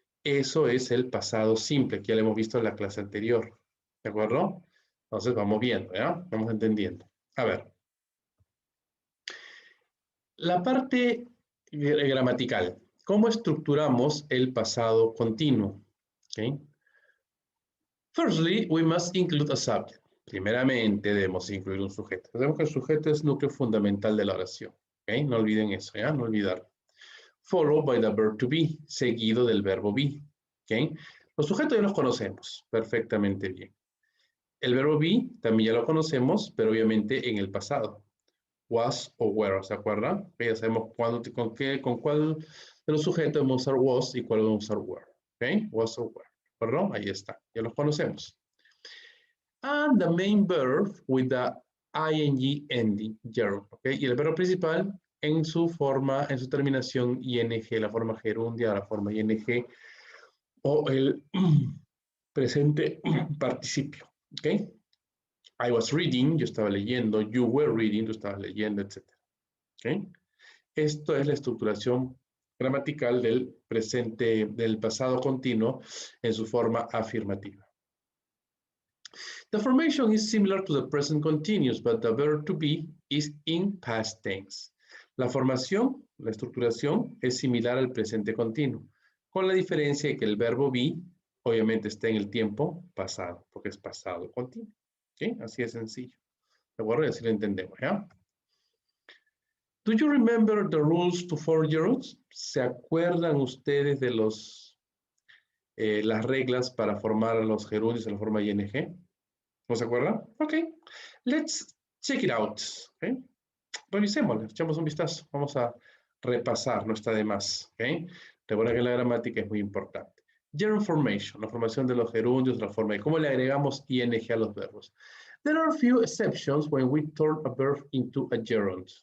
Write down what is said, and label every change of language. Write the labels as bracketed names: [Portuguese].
[Spanish] Eso es el pasado simple, que ya lo hemos visto en la clase anterior. ¿De acuerdo? Entonces vamos viendo, ¿ya? Vamos entendiendo. A ver. La parte gramatical. ¿Cómo estructuramos el pasado continuo? ¿Okay? [English] Firstly, we must include a subject. [Spanish] Primeramente, debemos incluir un sujeto. Sabemos que el sujeto es el núcleo fundamental de la oración. ¿Okay? No olviden eso, ¿ya? No olvidar. [English] Followed by the verb to be, [Spanish] seguido del verbo be. ¿Okay? Los sujetos ya los conocemos perfectamente bien. El verbo be también ya lo conocemos, pero obviamente en el pasado. Was o were, ¿se acuerdan? Ya sabemos con cuál de los sujetos debemos usar was y cuál debemos usar were. ¿Ok? Was o were. ¿Perdón? Ahí está. Ya los conocemos. [English] And the main verb with the ing ending, gerund. ¿Ok? [Spanish] Y el verbo principal en su forma, en su terminación ing, la forma gerundia, la forma ing o el presente participio. ¿Ok? [English] I was reading, [Spanish] yo estaba leyendo, [English] you were reading, [Spanish] tú estabas leyendo, [English] etc. ¿Okay? [Spanish] Esto es la estructuración gramatical del presente, del pasado continuo en su forma afirmativa. [English] The formation is similar to the present continuous, but the verb to be is in past tense. [Spanish] La formación, la estructuración, es similar al presente continuo, con la diferencia de que el verbo be, obviamente, está en el tiempo pasado, porque es pasado continuo. ¿Okay? Así de sencillo. ¿De acuerdo? Y así lo entendemos, ¿ya? [English] Do you remember the rules to 4-year-olds? [Spanish] ¿Se acuerdan ustedes de las reglas para formar los gerundios en la forma ing? ¿No se acuerdan? [English] Ok. Let's check it out. Okay. [Spanish] Revisémoslo, echamos un vistazo. Vamos a repasar, no está de más. Okay. Recuerda que la gramática es muy importante. Gerund formation, la formación de los gerundios, la forma de cómo le agregamos ing a los verbos. [English] There are a few exceptions when we turn a verb into a gerund.